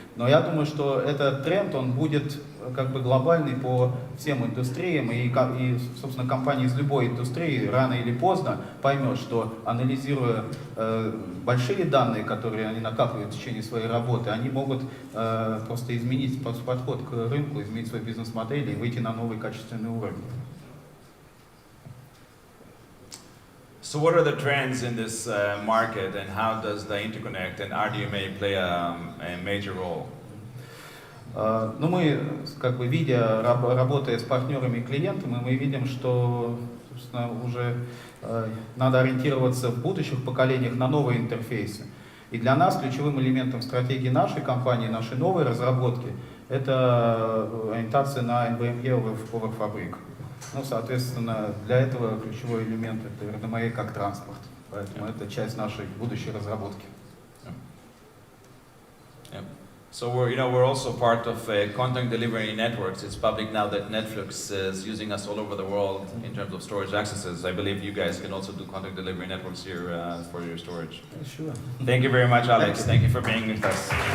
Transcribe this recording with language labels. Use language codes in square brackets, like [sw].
[ru] Но я думаю, что этот тренд, он будет как бы глобальный по всем индустриям, и собственно, компания из любой индустрии рано или поздно поймет, что анализируя большие данные, которые они накапливают в течение своей работы, они могут просто изменить подход к рынку, изменить свою бизнес-модель и выйти на новый качественный уровень. [en] So what are the trends in this market, and how does the interconnect and RDMA play a major role? [ru] Ну, мы, как бы, работая с партнерами и клиентами, мы видим, что, собственно, уже надо ориентироваться в будущих поколениях на новые интерфейсы. И для нас ключевым элементом стратегии нашей компании, нашей новой разработки, это ориентация на NVMe over Fabric. Ну, соответственно, для этого ключевой элемент — это RDMA как транспорт. Поэтому это часть нашей будущей разработки. [en] Yeah. So we're also part of content delivery networks. It's public now that Netflix is using us all over the world in terms of storage accesses. I believe you guys can also do content delivery networks here for your storage. Sure. Thank you very much, Alex. Thank you for being with us.